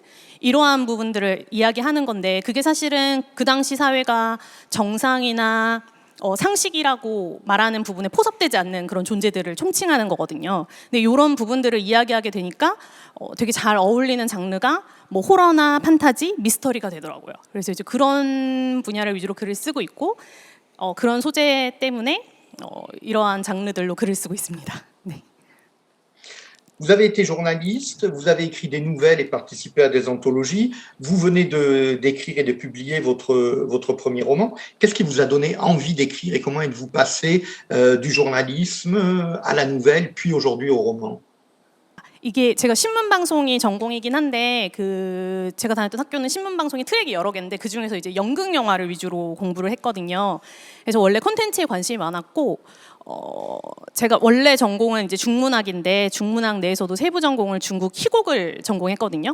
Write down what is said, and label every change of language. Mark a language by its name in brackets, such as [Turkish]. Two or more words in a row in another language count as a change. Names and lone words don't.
[Korean] 이러한 부분들을 이야기하는 건데 그게 사실은 그 당시 사회가 정상이나 상식이라고 말하는 부분에 포섭되지 않는 그런 존재들을 총칭하는 거거든요. 근데 이런 부분들을 이야기하게 되니까 되게 잘 어울리는 장르가 뭐 호러나 판타지, 미스터리가 되더라고요. 그래서 이제 그런 분야를 위주로 글을 쓰고 있고 그런 소재 때문에 이러한 장르들로 글을 쓰고 있습니다. 네. [French] Vous avez été journaliste, vous avez écrit des nouvelles et participé à des anthologies. Vous venez d'écrire et de publier votre premier roman. Qu'est-ce qui vous a donné envie d'écrire et comment êtes-vous passé du journalisme à la nouvelle, puis aujourd'hui au roman? [Korean] 이게 제가 신문방송이 전공이긴 한데 제가 다녔던 학교는 신문방송이 트랙이 여러 개인데 그 중에서 이제 연극 영화를 위주로 공부를 했거든요. 그래서 원래 콘텐츠에 관심이 많았고 제가 원래 전공은 이제 중문학인데 중문학 내에서도 세부 전공을 중국 희곡을 전공했거든요.